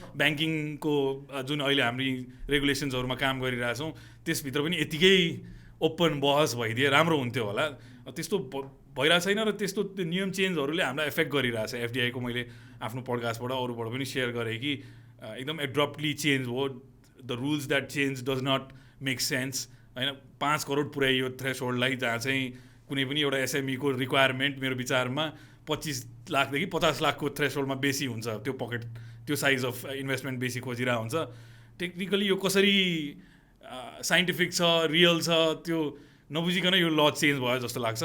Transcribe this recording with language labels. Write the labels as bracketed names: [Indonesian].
[Nepali] ब्याङ्किङको जुन अहिले हामी रेगुलेसन्सहरूमा काम गरिरहेछौँ त्यसभित्र पनि यतिकै ओपन बहस भइदिए राम्रो हुन्थ्यो होला। त्यस्तो भइरहेको छैन र त्यस्तो त्यो नियम चेन्जहरूले हामीलाई एफेक्ट गरिरहेछ। एफडिआईको मैले आफ्नो पडकास्टबाट अरूबाट पनि सेयर गरेँ कि एकदम एब्रप्टली चेन्ज हो। [English] The rules that change does not make sense होइन। [Nepali] 5 करोड पुऱ्याइयो थ्रेसहोल्डलाई, जहाँ चाहिँ कुनै पनि एउटा एसएमईको रिक्वायरमेन्ट मेरो विचारमा 25 लाखदेखि 50 लाखको थ्रेसहोल्डमा बेसी हुन्छ। त्यो पकेट त्यो साइज अफ इन्भेस्टमेन्ट बेसी खोजिरहेको हुन्छ। टेक्निकली यो कसरी साइन्टिफिक छ, रियल छ, त्यो नबुझिकन यो ल चेन्ज भयो जस्तो लाग्छ।